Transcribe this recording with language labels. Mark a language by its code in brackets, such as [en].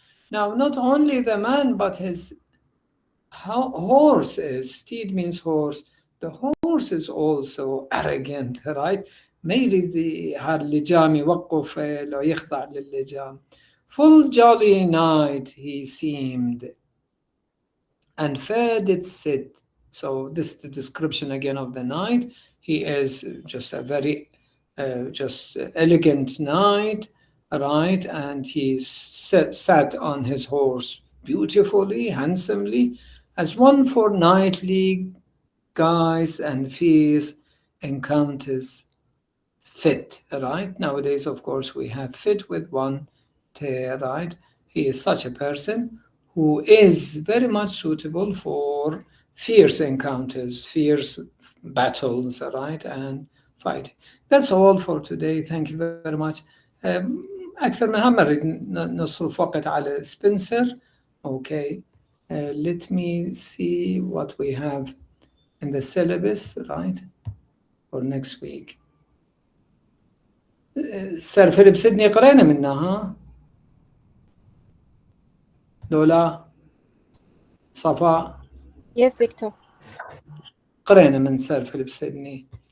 [en] Now, not only the man, but his horse is, steed means horse. The horse is also arrogant, right? [ar] ما يريد هاللجام يوقف لو يخضع للجام. [en] Full jolly night he seemed, and fair did sit. So this is the description again of the knight. He is just a very just elegant knight, right? And he sat on his horse beautifully, handsomely, as one for knightly guise and fierce encounters fit, right? Nowadays, of course, we have fit with one tear, right? He is such a person who is very much suitable for fierce encounters, fierce battles, right, and fighting. That's all for today. Thank you very much. [ar] أكثر من هم نريد نصرف وقت على سبنسر. [en] Okay. Let me see what we have in the syllabus, right, for next week. [ar] سير فيليب سيدني قرينا منها ها؟ لولا صفاء [en] Yes, [ar] دكتور. قرينا من سير فيليب سيدني.